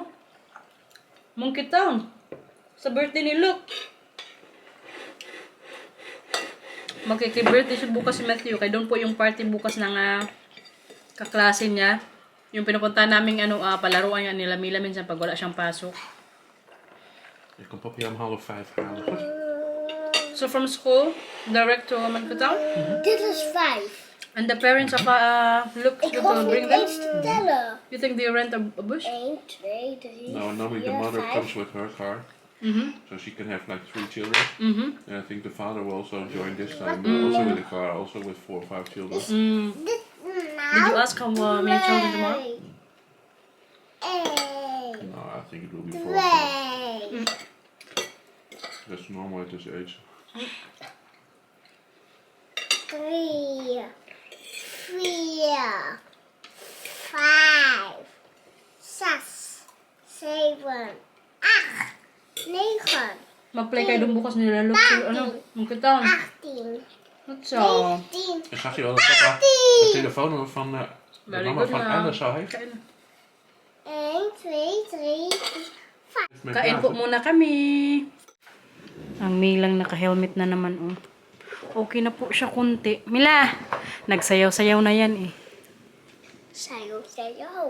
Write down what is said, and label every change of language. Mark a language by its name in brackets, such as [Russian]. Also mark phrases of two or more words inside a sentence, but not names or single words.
[Filipino] Monkey Town. Sa birthday ni Luke. Magkiki-birthday siya bukas si Matthew. Kaya doon po yung party bukas ng kaklase niya. Yung pinupunta naming ano, palaruan niya nila Mila minsan pag wala siyang pasok. [Dutch] Ik kom papi om 4:30 halen. Goed? [English] So from school, direct to Monkey Town. [Dutch] Dit is 5. [English] And the parents of Luke [Dutch] Ik [English] will [Dutch] hoef [English] bring [Dutch] niet [English] them. [Dutch] eens te tellen. [English] You think they rent a bush? [Dutch] 1, 2, 3, [English] No, normally the [Dutch] 4, [English] mother [Dutch] 5. [English] comes with her car, so she can have like 3 children. And I think the father will also join this time, also with a car, also with 4 or 5 children. [Dutch] Dit [English] Did you ask how many children tomorrow? [Dutch] 1, [English] No, I think it will be 4 or 5. [Dutch] 2, [English] That's normal at this age. [Dutch] 3, 4, 5, 6, 7, 8, 9, [Filipino] Mag-play kayo doon bukas nila Luke sa ano, Monkey Town. [Dutch] 18, [English] What's up? [Dutch] 19. En zag je wel dat papa het telefoonnummer van de [English] Very [Dutch] mama [English] good [Dutch] van [Filipino] na. [Dutch] Alice al heeft? [Filipino] Kain na. [Dutch] 1, 2, 3, 4. Met [Filipino] Kain po [Dutch] David. [Filipino] muna kami. Ang Milang naka-helmet na naman, oh. Okay na po siya kunti. Mila, nagsayaw-sayaw na yan, eh. Sayo, sayo.